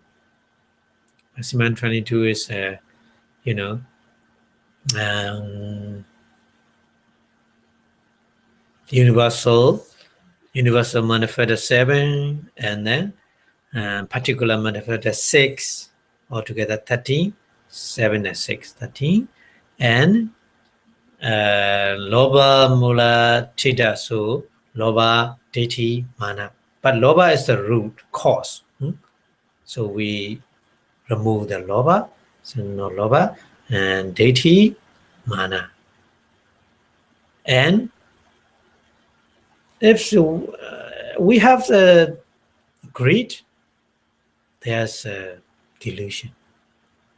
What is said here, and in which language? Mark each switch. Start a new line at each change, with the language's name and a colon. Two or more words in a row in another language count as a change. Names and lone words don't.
English: Maximum 22 is, universal manifest 7, and then particular manifest 6, altogether 13, 7 and 6, 13, and
Pali: lobha, mula, chitta,
English: so
Pali: lobha, ditti, mana.
English: But lobha is the root cause. So we remove the lobha, so no lobha, and
Pali: ditti, mana.
English: And if we have the greed, there's a delusion.